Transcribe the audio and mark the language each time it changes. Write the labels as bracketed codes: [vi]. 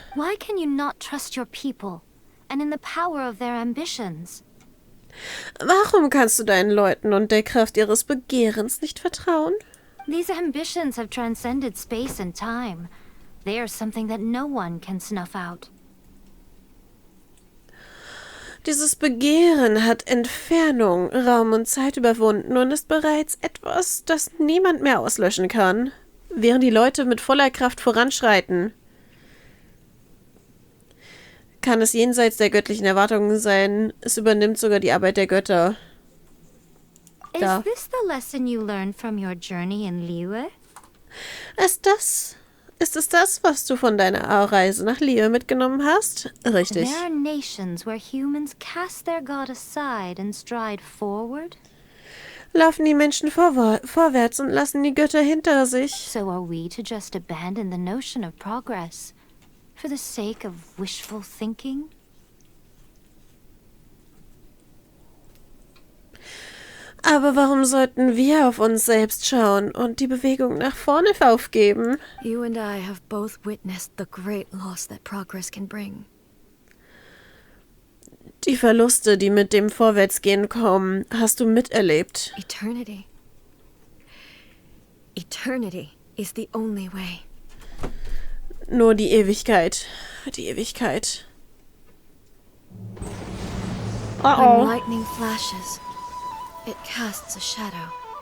[en] Why can you not trust your people and in the power of their ambitions? [de] Warum kannst du deinen Leuten und der Kraft ihres Begehrens nicht vertrauen? [en] These ambitions have transcended space and time. They are something that no one can snuff out. [de] Dieses Begehren hat Entfernung, Raum und Zeit überwunden und ist bereits etwas, das niemand mehr auslöschen kann, während die Leute mit voller Kraft voranschreiten. Kann es jenseits der göttlichen Erwartungen sein, es übernimmt sogar die Arbeit der Götter. Da. [en] Is this the lesson you learned from your journey in Liyue? [de] Ist es das, was du von deiner Reise nach Liyue mitgenommen hast? Richtig. [en] There are nations where humans cast their god aside and stride forward. [de] Laufen die Menschen vorwärts und lassen die Götter hinter sich. [en] So are we to just abandon the notion of progress for the sake of wishful thinking? [de] Aber warum sollten wir auf uns selbst schauen und die Bewegung nach vorne aufgeben? [en] You and I have both witnessed the great loss that progress can bring. [de] Die Verluste, die mit dem Vorwärtsgehen kommen, hast du miterlebt. [en] Eternity. Eternity is the only way. [de] Nur die Ewigkeit. Die Ewigkeit. [en] When lightning flashes, it casts a shadow.